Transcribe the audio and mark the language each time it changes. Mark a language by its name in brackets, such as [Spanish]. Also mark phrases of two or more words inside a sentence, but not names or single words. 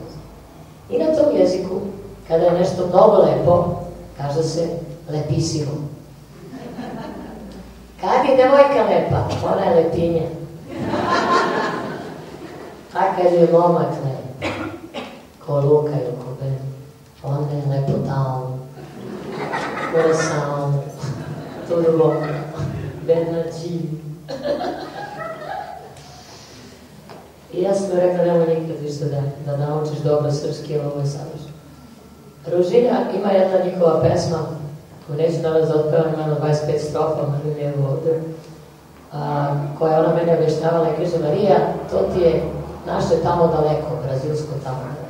[Serbian] I na tom jeziku, kada je nešto mnogo lepo, kaže se lepissimo. Kad je devojka lepa, ona je lepinja. A kad je momak lep, ko Luka ili ko Ben, onda je lepotan, [Portuguese] coração, todo bom, Bernardinho. [Serbian] I ja sam rekla, nemoj nikad više da naučiš dobro srpski, jer ovo je sadržaj. Ružilja ima jedna njihova pesma, koju neću danas da otpevam, ima 25 strofa, ali mi je ovdje, koja ona mene objašnjavala i kaže, Marija, to ti je naše tamo daleko, brazilsko tamo daleko.